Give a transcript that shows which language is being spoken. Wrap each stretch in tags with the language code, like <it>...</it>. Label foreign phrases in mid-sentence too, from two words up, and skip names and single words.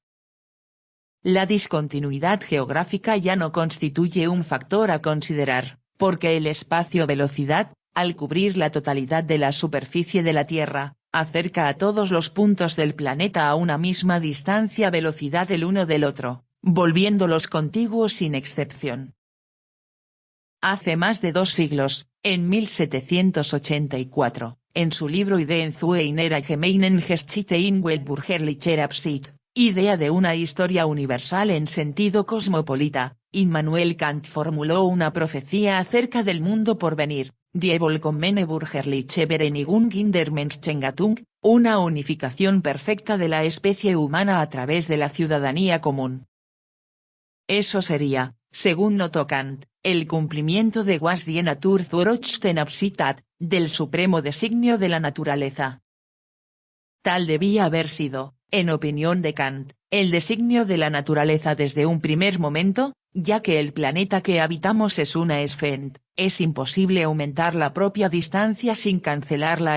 <es>La discontinuidad geográfica ya no constituye un factor a considerar, porque el espacio-velocidad, al cubrir la totalidad de la superficie de la Tierra, acerca a todos los puntos del planeta a una misma distancia velocidad el uno del otro, volviéndolos contiguos sin excepción. Hace más de 2 siglos, en 1784, en su libro Ideen zu einer allgemeinen Geschichte in weltbürgerlicher Absicht, idea de una historia universal en sentido cosmopolita, Immanuel Kant formuló una profecía acerca del mundo por venir,</es> <de>die vollkommene bürgerliche Vereinigung in der Menschengattung,</de> <es>una unificación perfecta de la especie humana a través de la ciudadanía común. Eso sería, según notó Kant, el cumplimiento de</es> <de>was die Natur zur höchsten Absicht hat,</de> <es>del supremo designio de la naturaleza. Tal debía haber sido, en opinión de Kant, el designio de la naturaleza desde un primer momento, ya que el planeta que habitamos es una esfera, es imposible aumentar la propia distancia sin cancelarla.</es>